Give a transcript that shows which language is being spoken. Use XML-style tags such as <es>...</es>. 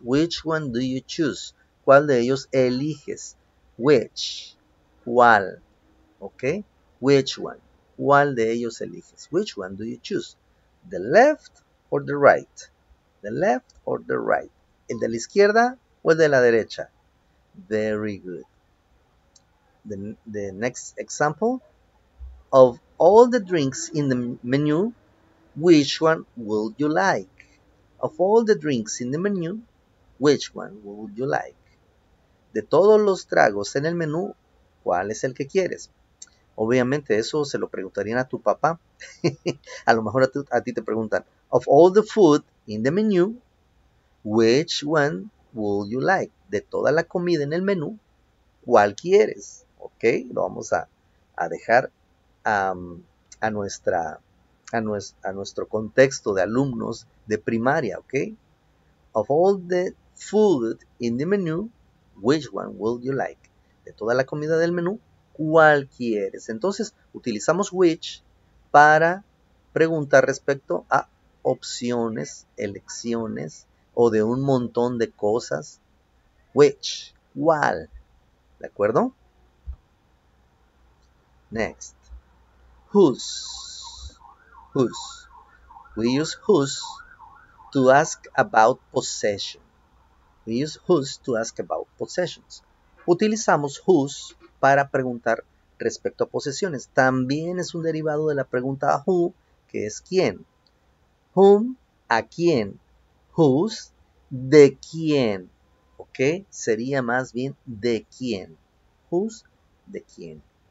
<en>Which one do you choose?</en> <es>¿Cuál de ellos eliges?</es> <en>Which? ¿Cuál? ¿Ok? Which one?</en> <es>¿Cuál de ellos eliges?</es> <en>Which one do you choose? The left or the right? The left or the right?</en> <es>¿El de la izquierda o el de la derecha?</es> <en>Very good. The next example. Of all the drinks in the menu, which one would you like? Of all the drinks in the menu, which one would you like?</en> <es>De todos los tragos en el menú, ¿cuál es el que quieres? Obviamente eso se lo preguntarían a tu papá. A lo mejor a ti te preguntan,</es> <en>of all the food in the menu, which one would you like?</en> <es>De toda la comida en el menú, ¿cuál quieres? Ok, lo vamos a dejar a nuestro contexto de alumnos de primaria, ¿ok?</es> <en>Of all the food in the menu, which one would you like?</en> <es>De toda la comida del menú, ¿cuál quieres? Entonces, utilizamos which para preguntar respecto a opciones, elecciones o de un montón de cosas. Which, ¿cuál? ¿De acuerdo?</es> <en>Next. Whose. Whose. We use whose to ask about possession. We use whose to ask about possessions.</en> <es>Utilizamos whose para preguntar respecto a posesiones. También es un derivado de la pregunta who, que es quién. Whom, a quién. Whose, de quién. ¿Ok? Sería más bien de quién. Whose, de quién.</es>